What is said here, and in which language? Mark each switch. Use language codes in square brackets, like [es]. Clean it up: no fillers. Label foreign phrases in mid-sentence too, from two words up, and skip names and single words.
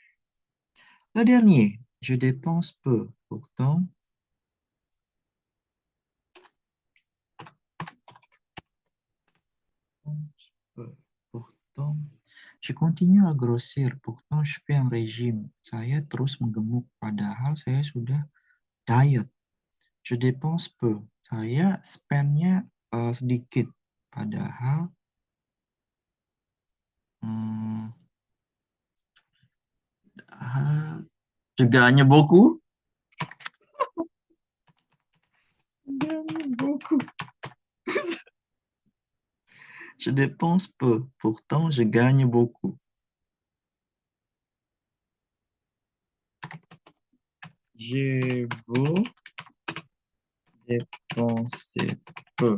[fr] Le dernier, je dépense peu. Peu. Pourtant, je continue à grossir. Pourtant, je fais un régime. [id] Saya terus menggemuk. Padahal saya sudah diet. [fr] Je dépense peu. [id] Saya spendnya sedikit. Padahal hmm, padahal [fr] je gagne beaucoup. Gagne beaucoup. Je dépense peu. Pourtant, je gagne beaucoup. J'ai beau dépenser peu.